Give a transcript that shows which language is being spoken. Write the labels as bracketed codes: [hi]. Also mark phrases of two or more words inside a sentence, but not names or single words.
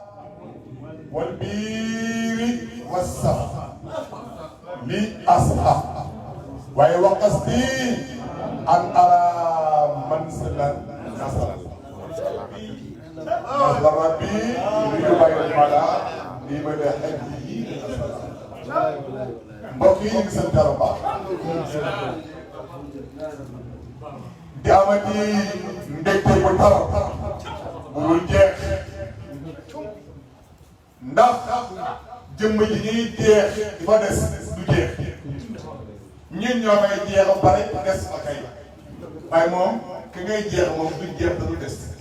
[ar] والبير والسفر لأصحى وقصدي أن أرى منزلا نصرا نصر ربي ليبين الملا لمدى حجه [wo] mbokk yi ñu ngi sant Yàlla baax di amati mbégte bu tar bu dul jeex ndax jëmm ji ñuy jeex di fa des du jeex ñun ñoo koy jeex ba pare des fa kay waaye moom ki ngay jeex moom du jeex da du des